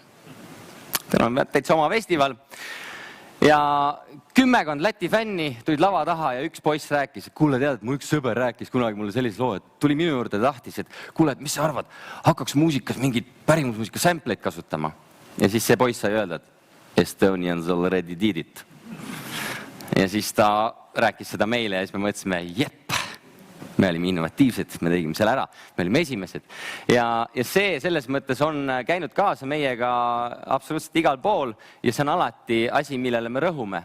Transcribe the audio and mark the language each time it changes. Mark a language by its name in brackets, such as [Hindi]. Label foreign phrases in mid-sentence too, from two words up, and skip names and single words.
[Estonian] Täna on täitsa oma festival. Ja 10 Läti fänni tulid lava taha ja üks poiss rääkis, et kuule tead, et mu üks sõber rääkis kunagi mulle sellise loo, et tuli minu juurde ja tahtis, et kuule, et mis sa arvad, hakkaks muusikas mingit pärimusmuusika sampleid kasutama. Ja siis see poiss sai öelda, et [English] Estonians already did it. [Estonian] Ja siis ta rääkis seda meile ja siis me mõtlesime, jepp. Me olime innovatiivsed, me tegime selle ära, me olime esimesed. Ja see selles mõttes on käinud kaasa meiega absoluutselt igal pool ja see on alati asi, millele me rõhume.